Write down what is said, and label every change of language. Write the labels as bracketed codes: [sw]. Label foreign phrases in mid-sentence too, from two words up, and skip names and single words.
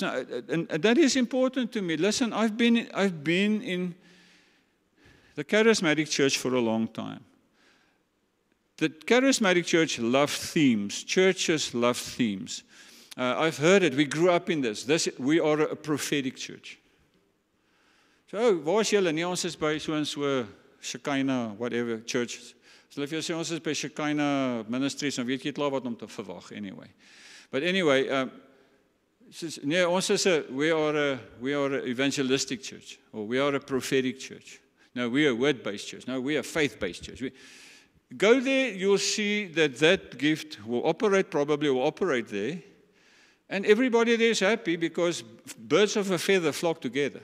[en] Now, and that is important to me. Listen, I've been in the charismatic church for a long time. The charismatic church loves themes. Churches love themes. I've heard it. We grew up in this. We are a prophetic church. So, [af] waar is julle? Nee, ons is by so en so Shekinah, [en] whatever, church. So if [af] jy sê ons is by Shekinah Ministries, dan weet jy klaar wat om te verwag anyway. [en] But anyway, we are an evangelistic church, or we are a prophetic church. No, we are a word-based church. No, we are a faith-based church. Go there, you'll see that gift will operate there, and everybody there is happy because birds of a feather flock together.